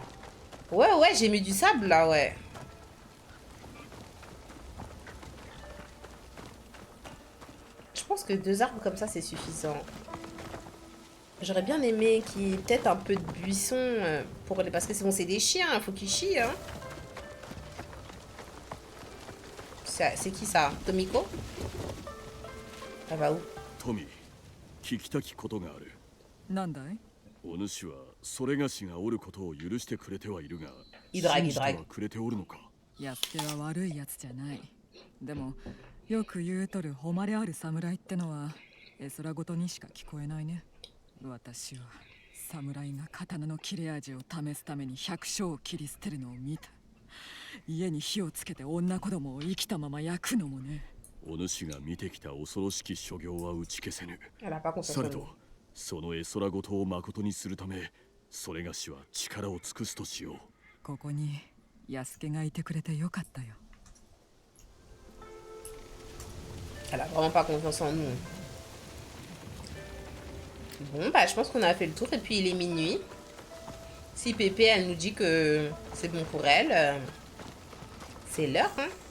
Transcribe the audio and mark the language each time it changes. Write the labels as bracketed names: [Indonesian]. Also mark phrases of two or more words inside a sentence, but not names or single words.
[French] Ouais, ouais, j'ai mis du sable, là, ouais. Je pense que 2 arbres comme ça, c'est suffisant. J'aurais bien aimé qu'il y ait peut-être un peu de buisson pour les... Parce que c'est bon, c'est des chiens, il faut qu'ils chient, hein. C'est qui ça? Tomiko? Elle va où? [Japanese] トミー、聞きたきことがある。なんだい？お主はそれがしがおることを許してくれてはいるが、いドラギ信じてはくれておるのか。安家は悪いやつじゃない。でもよく言うとる誉れある侍ってのは絵空ごとにしか聞こえないね。私は侍が刀の切れ味を試すために百姓を切り捨てるのを見た。家に火をつけて女子供を生きたまま焼くのもね。お主が見てきた恐ろしき所業は打ち消せぬ。 [French] Elle a pas confiance [Japanese] さ [French] en [Japanese] れ [French] nous. [Japanese] ど、その絵空ごとをまことにするため、それがしは力を尽くすとしよう。ここに安家がいてくれてよかったよ。 [French] Elle a vraiment pas confiance en nous. Bon, bah, je pense qu'on a fait le tour et puis il est minuit. Si Pépé, elle nous dit que c'est bon pour elle, c'est l'heure, hein.